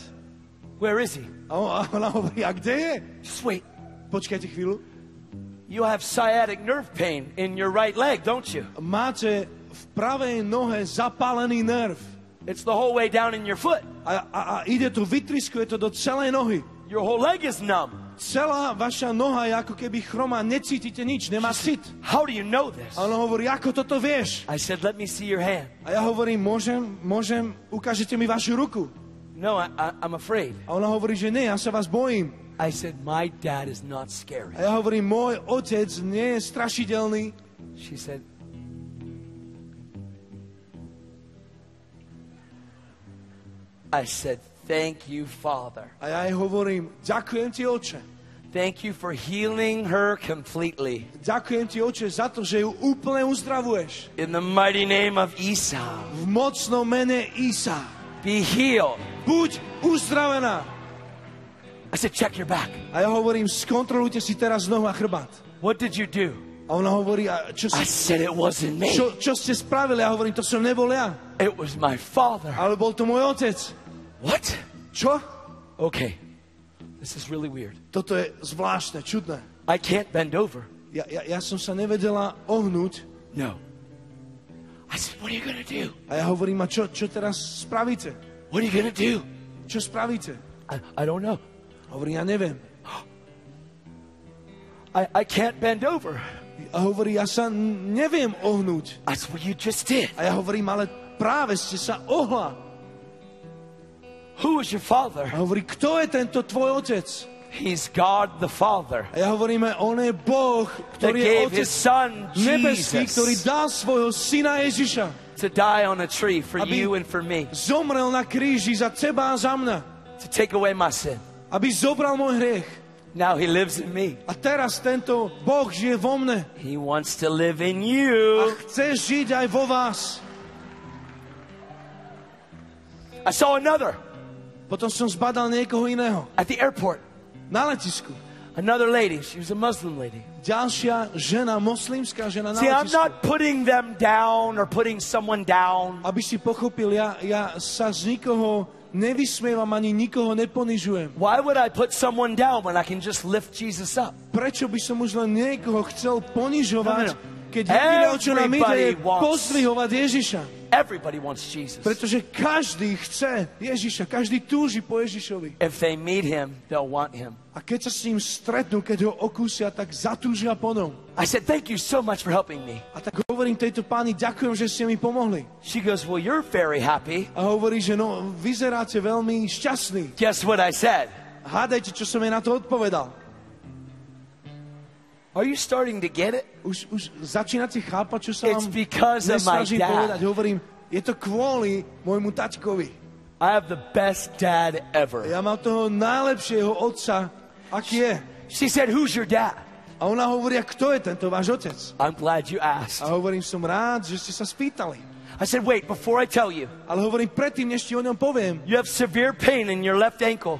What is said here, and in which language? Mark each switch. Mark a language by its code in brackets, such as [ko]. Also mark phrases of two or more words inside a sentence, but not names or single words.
[en] Where is he? [sk] A ona hovorí, a kde je? [en] Just wait. [sk] Počkajte chvíľu. [en] You have sciatic nerve pain in your right leg, don't you? [sk] Máte v pravej nohe zapálený nerv. [en] It's the whole way down in your foot. [sk] A ide to, vytriskuje to do celej nohy. [en] Your whole leg is numb. [sk] Celá vaša noha je ako keby chromá, necítite nič, nemá cit. [en] How do you know this? [sk] A ona hovorí, ako toto vieš? [en] I said, let me see your hand. [sk] A ja hovorím, môžem, ukážete mi vašu ruku. [en] No, I'm afraid. [sk] A ona hovorí, že nie, ja sa vás bojím. [en] I said, my dad is not scary. [sk] A ja hovorím, môj otec nie je strašidelný. [en] She said, I said, thank you, Father. [sk] A ja jej hovorím, ďakujem ti, oče. [en] Thank you for healing her completely. [sk] Ďakujem ti, oče, za to, že ju úplne uzdravuješ. [en] In the mighty name of Esau, [sk] V mocnom mene Isa. [en] be healed. [sk] Buď uzdravená. [en] I said, check your back. [sk] A ja hovorím, skontrolujte si teraz nohu a chrbát. [en] What did you do? [sk] A ona hovorí, a [en] I said, it wasn't me. [sk] čo ste spravili? Ja hovorím, to som nebol ja. [en] It was my father. [sk] Ale bol to môj otec. [en] What? [sk] Čo? [en] Okay. This is really weird. [sk] Toto je zvláštne, čudné. [en] I can't bend over. [sk] Ja som sa nevedela ohnúť. [en] No. I said, what are you going to do? [sk] A ja hovorím, a čo teraz spravíte? [en] What are you going to do? [sk] Čo spravíte? [en] I don't know. [sk] Hovorím, ja neviem. [en] I can't bend over. [sk] A hovorí, ja sa neviem ohnúť. [en] That's what you just did. [sk] A ja hovorím, ale práve ste sa ohla. [en] Who is your father? [sk] A hovorí, kto je tento tvoj otec? [en] He's God the Father [sk] A ja hovoríme, on je Boh, [en] that [sk] ktorý je [en] gave [sk] otec [en] his son [sk] nebeský, ktorý [en] Jesus [sk] dal svojho syna Ježiša. [en] to die on a tree for [sk] Aby- [en] you and for me, [sk] Zomrel na kríži za teba a za mňa. [en] to take away my sin. [sk] Aby zobral môj hriech. [en] Now he lives in me. [sk] A teraz tento Boh žije vo mne. [en] He wants to live in [sk] A [en] you. [sk] chce žiť aj vo vás. [en] I saw another [sk] Potom som zbadal niekoho iného. [en] at the airport. [sk] Na letisku. [en] Another lady. She was a Muslim lady. [sk] Ďalšia žena, moslimská žena na [en] See, I'm [sk] letisku. [en] not putting them down or putting someone down. [sk] Aby si pochopil, ja sa z nikoho nevysmievam ani nikoho neponižujem. [en] Why would I put someone down when I can just lift Jesus up? [sk] Prečo by som už len niekoho chcel ponižovať, [en] No, no, no. [sk] keď jediné, o čo nám ide, je [en] Everybody wants- [sk] pozdvihovať Ježiša. [en] Everybody wants Jesus. [sk] Pretože každý chce Ježiša, každý túži po Ježišovi. [en] If they meet him, they'll want him. [sk] A keď sa s ním stretnú, keď ho okúsia, tak zatúžia po ňom. [en] I said, thank you so much for helping me. [sk] A tak hovorím tejto páni, ďakujem, že ste mi pomohli. [en] She goes, well, you're very happy. [sk] A hovorí, že no, vyzeráte veľmi šťastný. [en] Guess what I said? [sk] Hádajte, čo som jej na to odpovedal. [en] Are you starting to get it? [sk] Už začínate chápať, čo sa [en] It's [sk] vám [en] because of my [sk] nesnažím povedať. [en] dad. [sk] Hovorím, je to kvôli môjmu taťkovi. [en] I have the best dad ever. [sk] Ja mám toho najlepšieho otca, aký je. [en] She said, who's your dad? [sk] A ona hovorí, a kto je tento váš otec? [en] I'm glad you asked. [sk] A hovorím, som rád, že ste sa spýtali. [en] I said, wait, before I tell you, [sk] Ale hovorím, predtým, než ti o ňom poviem, [en] you have severe pain in your left ankle